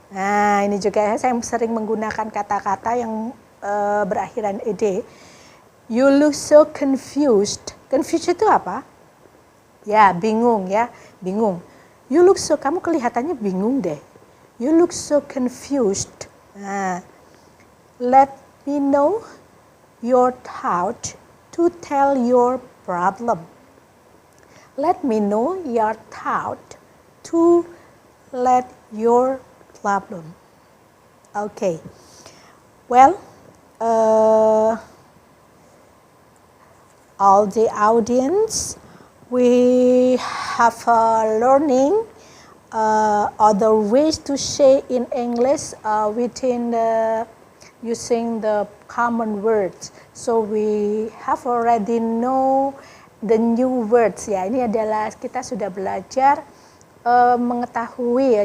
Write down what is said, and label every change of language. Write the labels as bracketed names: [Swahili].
[Indonesian] Nah ini juga saya sering menggunakan kata-kata yang berakhiran ed. [English] You look so confused. [Indonesian] Confused itu apa? Ya bingung ya, bingung. [English] You look so, [Indonesian] kamu kelihatannya bingung deh. [English] You look so confused. Nah, let me know your thought to tell your problem. Let me know your thought to let your problem. Okay. Well, all the audience, we have learning other ways to say in English within using the common words. So we have already know the new words ya. [Indonesian] Ini adalah kita sudah belajar mengetahui ya.